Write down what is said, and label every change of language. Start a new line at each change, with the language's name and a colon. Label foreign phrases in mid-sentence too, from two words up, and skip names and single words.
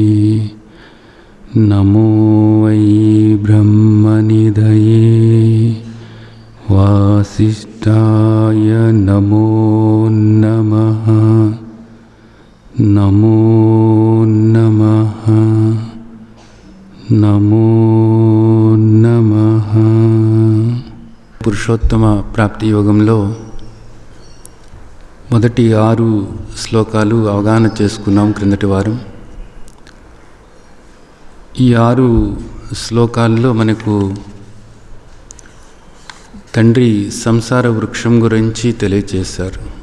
Sanskrit: नमो वै ब्रह्मनिधये वासिष्ठाय नमो नमः नमो नमः नमो नमः।
Telugu: పురుషోత్తమ ప్రాప్తి యోగంలో మొదటి 6 శ్లోకాలు అవగాహన చేసుకున్నాం క్రిందటి వారం. ఈ 6 శ్లోకాల్లో మనకు తండ్రి సంసార వృక్షం గురించి తెలియచేశారు.